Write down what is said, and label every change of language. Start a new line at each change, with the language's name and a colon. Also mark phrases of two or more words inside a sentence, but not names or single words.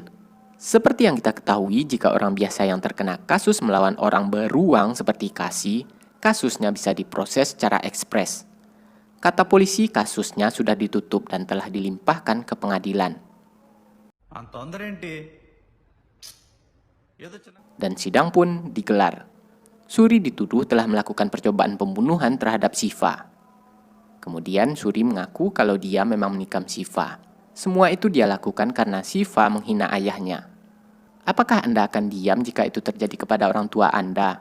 Indonesian: Seperti yang kita ketahui, jika orang biasa yang terkena kasus melawan orang beruang seperti Kasih, kasusnya bisa diproses secara ekspres. Kata polisi, kasusnya sudah ditutup dan telah dilimpahkan ke pengadilan.
Telugu: అంత తొందర ఏంటి? ఏదో చిన్న
Indonesian: Dan sidang pun digelar. Suri dituduh telah melakukan percobaan pembunuhan terhadap Siva. Kemudian Suri mengaku kalau dia memang menikam Siva. Semua itu dia lakukan karena Siva menghina ayahnya. Apakah Anda akan diam jika itu terjadi kepada orang tua Anda?